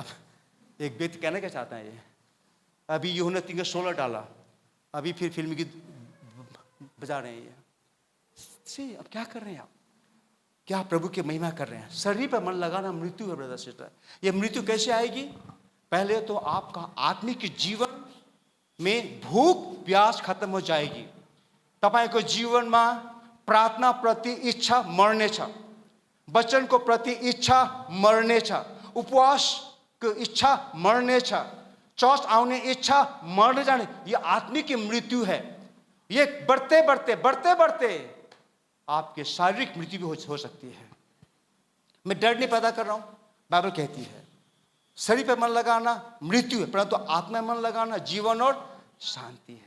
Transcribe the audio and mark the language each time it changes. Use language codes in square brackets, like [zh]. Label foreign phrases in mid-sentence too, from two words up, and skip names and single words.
[hi] आप एक व्यक्ति कहना क्या चाहता है ये? अभी यूहन्ना 3:16 डाला, अभी फिर फिल्मी गीत बजा रहे हैं ये। सी अब क्या कर रहे हैं आप? क्या प्रभु की महिमा कर रहे हैं? शरीर पर मन लगाना मृत्यु है [en] brother sister. [hi] ये मृत्यु कैसे आएगी? पहले तो आपका आत्मिक जीवन में भूख प्यास खत्म हो जाएगी। [ne] तपाईको जीवनमा प्रार्थना प्रति इच्छा मर्नेछ, वचन को प्रति इच्छा मर्नेछ, उपवास को इच्छा मर्नेछ, चर्च आउने इच्छा मर्ने जाने। [hi] ये आत्मिक मृत्यु है। ये बढ़ते बढ़ते बढ़ते बढ़ते आपके शारीरिक मृत्यु भी हो सकती है। मैं डर नहीं पैदा कर रहा हूं, बाइबल कहती है शरीर पर मन लगाना मृत्यु है, परंतु आत्मा में मन लगाना जीवन और शांति है।